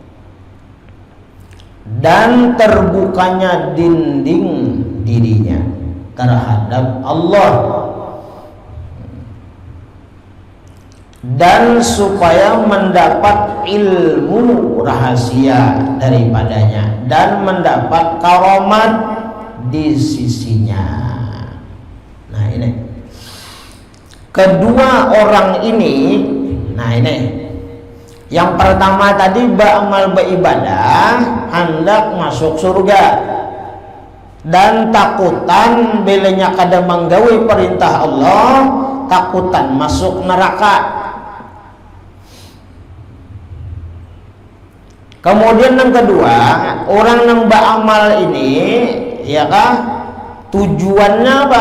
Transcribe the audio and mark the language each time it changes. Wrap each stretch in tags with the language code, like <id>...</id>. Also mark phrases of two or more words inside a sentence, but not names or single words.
<id>dan terbukanya dinding dirinya terhadap Allah, dan supaya mendapat ilmu rahasia daripadanya dan mendapat karomat di sisinya. Nah ini kedua orang ini. Nah ini yang pertama tadi beramal beribadah hendak masuk surga dan</id> <bjn>takutan belanya kada menggawi</bjn> <id>perintah Allah, takutan masuk neraka. Kemudian yang kedua, orang yang beramal ini ya kah tujuannya apa?</id>